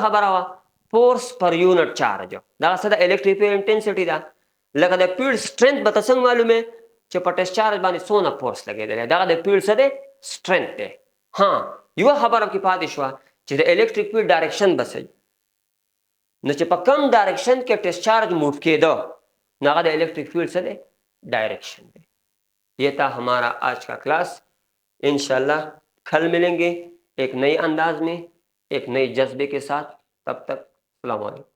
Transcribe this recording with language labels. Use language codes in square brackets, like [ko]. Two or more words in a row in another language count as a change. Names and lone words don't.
[ps] خبره وه [en] force per unit charge [ps] دا څه د [en] electric field intensity [ps] ده لکه د [en] field strength [ps] به ته څنګه معلومې چې په [en] test charge [ps] باندې څونه فورس لګېدلی دغه د فیلډ څه دی سټرنث دی ها یوه خبره کې پاتې شوه چې د [en] electric field direction [ps] به صحیح نو چې په کم ډایرکشن کې [en] test charge move [ps] کېده نو هغه د [en] electric field [ps] سے دے ڈائریکشن دے. [ur] یہ تھا ہمارا آج کا کلاس. انشاءاللہ کل ملیں گے ایک نئے انداز میں ایک نئے جذبے کے ساتھ. [ar] تب تک السلام علیکم.